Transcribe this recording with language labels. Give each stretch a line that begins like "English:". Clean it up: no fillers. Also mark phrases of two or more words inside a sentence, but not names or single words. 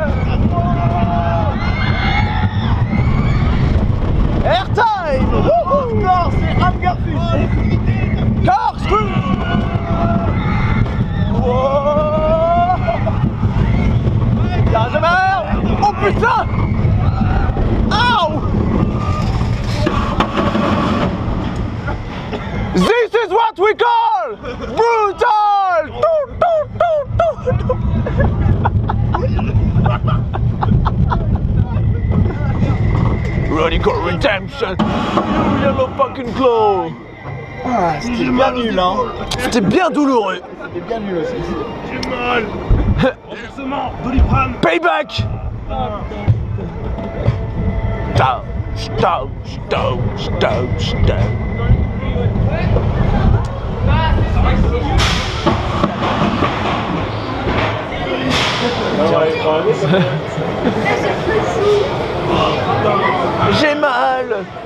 English: Airtime! Wouhou!
French: Non, c'est Ramgarfish.
English: Corkscrew! Wow!
French: Y'a de merde! Oh putain! Ow!
English: This is what we call brutal! Radical Redemption! You yellow fucking claw!
French: Ah, c'était bien nul, hein. C'était bien douloureux! C'était bien nul aussi. J'ai mal. Remboursement, Doliprane.
English: Payback! Touch, touch, touch, touch, touch.
French: J'ai mal!